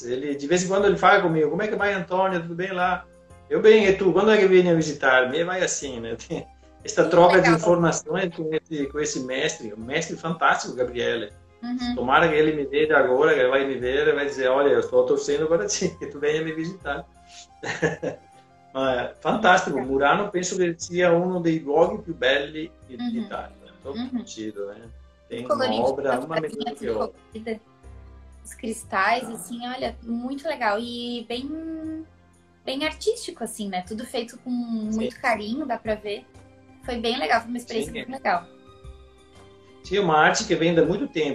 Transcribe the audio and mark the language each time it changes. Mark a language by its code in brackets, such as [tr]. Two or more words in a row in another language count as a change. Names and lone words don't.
[pt] Ele, de vez em quando, ele fala comigo: como é que vai, Antônio? Tudo bem lá? Eu bem, e tu? Quando é que vem a visitar? Me vai assim, né? Tem essa troca de informações com esse mestre, um mestre fantástico, Gabriele. Tomara que ele me veja agora, que ele vai me ver e vai dizer: olha, eu estou torcendo para ti, que tu venha me visitar. [it] Fantastico, Murano penso che sia uno dei luoghi più belli d'Italia, [pt] todo sentido, né? Tem uma obra, uma melhor que outra. Os cristais, assim, olha, muito legal e bem artístico, assim, né? Tudo feito com muito carinho, dá pra ver. Foi bem legal, foi uma experiência muito legal. Tinha uma arte que vem há muito tempo.